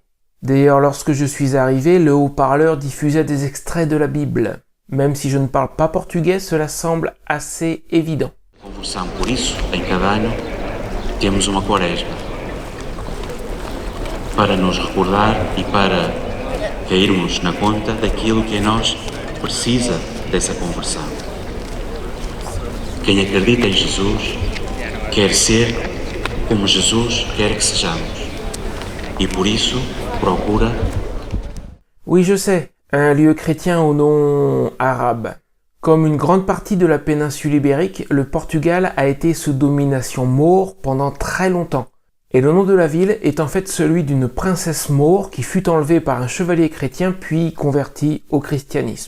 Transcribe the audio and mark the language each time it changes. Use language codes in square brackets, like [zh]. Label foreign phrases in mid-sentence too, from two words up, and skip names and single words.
[fr] D'ailleurs, lorsque je suis arrivé, le haut-parleur diffusait des extraits de la Bible. Même si je ne parle pas portugais, cela semble assez évident. [pt] Conversão por isso, em cada ano, temos uma quaresma. Para nos recordar e para cairmos na conta daquilo que em nós precisa dessa conversão. Quem acredita em Jesus quer ser como Jesus quer que sejamos. E por isso procura... [fr] Oui, je sais, un lieu chrétien au nom arabe. Comme une grande partie de la péninsule ibérique, le Portugal a été sous domination maure pendant très longtemps. Et le nom de la ville est en fait celui d'une princesse maure qui fut enlevée par un chevalier chrétien puis convertie au christianisme.